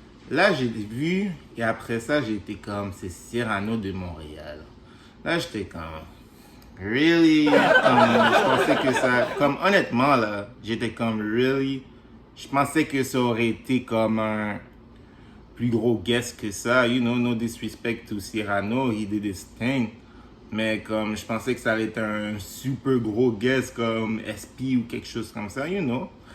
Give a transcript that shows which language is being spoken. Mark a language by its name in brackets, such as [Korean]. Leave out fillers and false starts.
[French] Là j'ai vu et après ça j'ai été comme c'est Cyrano de Montréal. Là j'étais comme [English] really, [French] je pensais que ça, comme honnêtement là, j'étais comme really. Je pensais que ça aurait été comme un plus gros guest que ça. [English] You know, no disrespect to Cyrano, he did his thing. [French] Mais comme je pensais que ça allait être un super gros guest comme SP ou quelque chose comme ça, [English] you know.